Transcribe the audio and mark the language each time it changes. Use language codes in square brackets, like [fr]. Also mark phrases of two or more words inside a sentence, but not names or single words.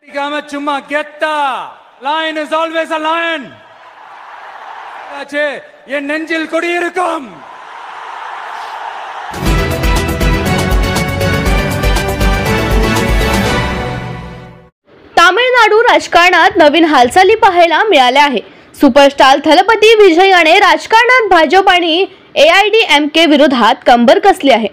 [ta] அலட்டிக்காம சும்மா கெத்தா. [en] Lion is always a lion. [ta] என் நெஞ்சில் குடியிருக்கும். [mr] तामिळनाडू राजकारणात नवीन हालचाली पाहायला मिळाल्या आहे। सुपरस्टार थलपती विजय याने राजकारणात भाजप आणि AIDMK विरोधात कंबर कसली आहे।